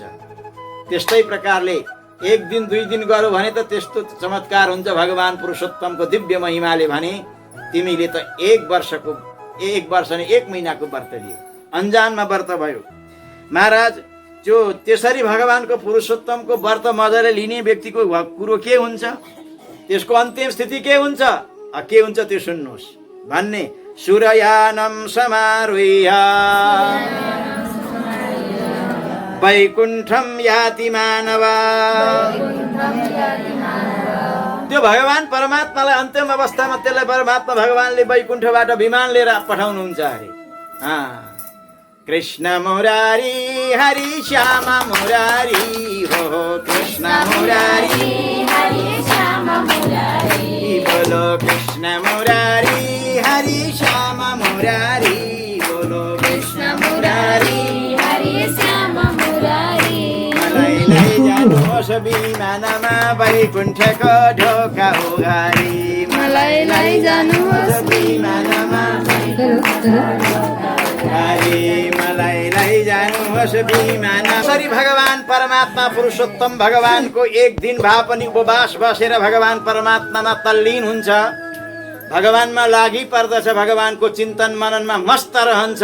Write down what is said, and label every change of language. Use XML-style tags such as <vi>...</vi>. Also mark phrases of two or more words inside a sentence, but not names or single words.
<ne>त्यस्तै प्रकारले 1 दिन 2 दिन गर्यो भने त त्यस्तो चमत्कार हुन्छ भगवान पुरुषोत्तमको दिव्य महिमाले भने तिमीले त 1 वर्ष नै 1 महिनाको व्रत लियो, अन्जानमा व्रत भयो। महाराज जो त्यसरी भगवानको पुरुषोत्तमको व्रत मजाले लिने व्यक्तिको कुरो के हुन्छ, त्यसको अन्तिम स्थिति के हुन्छ, के हुन्छ त्यो सुन्नुहोस्।</ne> <sa>भन्ने सूर्ययानं समारुह्य वैकुण्ठं याति मानव।</sa> <ne>त्यो भगवान परमात्मालाई अन्तिम अवस्थामा त्यसलाई परमात्मा भगवानले वैकुण्ठबाट विमान लिएर पठाउनुहुन्छ अरे। कृष्ण मुरारी हरि श्याम मुरारी हो, कृष्ण मुरारी हरि श्याम मुरारी, बोलो कृष्ण मुरारी हरि श्याम मुरारी, बोलो कृष्ण मुरारी हरि श्याम मुरारी। मलाई लैजानुहोस् विमानमा वैकुण्ठको ढोका उघारी, मलाई लैजानुहोस् विमानमा मलाई लैजानुहोस् विमानमा। यसरी भगवान परमात्मा पुरुषोत्तम भगवानको 1 दिन भए पनि उपवास बसेर भगवान परमात्मामा तल्लीन हुन्छ, भगवानमा लागि पर्दछ, भगवानको चिन्तन मननमा मस्त रहन्छ।</ne>